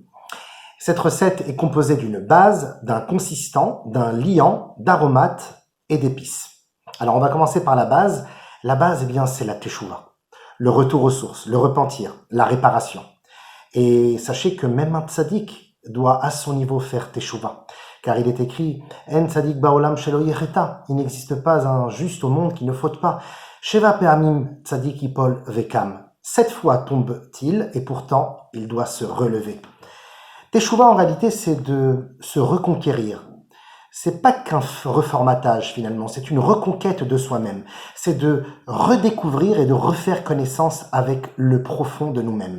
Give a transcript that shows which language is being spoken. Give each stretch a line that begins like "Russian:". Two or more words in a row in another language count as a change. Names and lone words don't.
French: Cette recette est composée d'une base, d'un consistant, d'un liant, d'aromates et d'épices. Alors on va commencer par la base. La base, c'est la teshuva, le retour aux sources, le repentir, la réparation. Et sachez que même un tzaddik doit à son niveau faire teshuva. Car il est écrit
Hebrew: אין צדיק בעולם שלא יחטא.
French: Il n'existe pas un juste au monde qui ne faute pas.
Hebrew: שבע פעמים צדיק יפול וקם.
French: 7 fois tombe-t-il et pourtant il doit se relever. Teshuva en réalité c'est de se reconquérir. C'est pas qu'un reformatage finalement, c'est une reconquête de soi-même. C'est de redécouvrir et de refaire connaissance avec le profond de nous-mêmes.